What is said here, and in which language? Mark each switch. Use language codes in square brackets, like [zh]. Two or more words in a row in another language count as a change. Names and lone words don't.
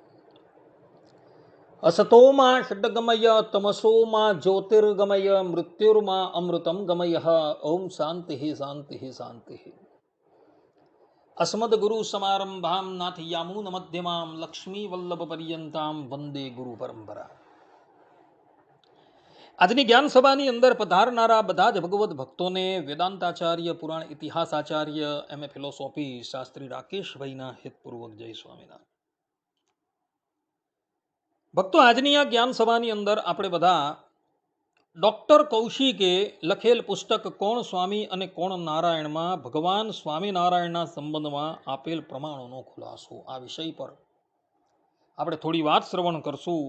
[sa] असतो मा षड्गमय तमसो मा ज्योतिर्गमय मृत्युर्मा अमृतं गमयः। ओम शांति शांति शांति। अस्मद्गुरु समारंभां नाथयामून मध्यमां लक्ष्मी वल्लभ पर्यंतां वंदे गुरु परंपरा। [gu] આજની જ્ઞાન સભાની અંદર પધારનારા બધા જ ભગવત ભક્તોને વેદાંતાચાર્ય પુરાણ ઇતિહાસાચાર્ય એમ.એ. ફિલોસોફી શાસ્ત્રી રાકેશભાઈના હિતપૂર્વક જય સ્વામિનારાયણ. ભક્તો, આજની આ જ્ઞાન સભાની અંદર આપણે બધા ડોક્ટર કૌશિકે લખેલ પુસ્તક કોણ સ્વામી અને કોણ નારાયણમાં ભગવાન સ્વામિનારાયણના સંબંધમાં આપેલ પ્રમાણોનો ખુલાસો આ વિષય પર આપણે થોડી વાત શ્રવણ કરશું.